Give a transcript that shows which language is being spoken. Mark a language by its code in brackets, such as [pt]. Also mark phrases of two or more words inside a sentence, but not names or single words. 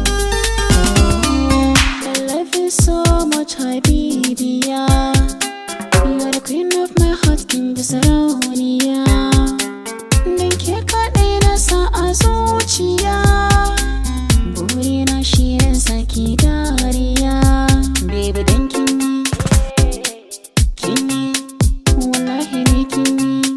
[en] Oh, I love you so much, Habibiya. You are the queen of my heart, [ha] kin ji sarauniya. Dan ke kaɗai na sa a zuciya. Burina shi ya sa ki dariya. Baby, dan kin yi, kin yi, wallahi ni kin yi.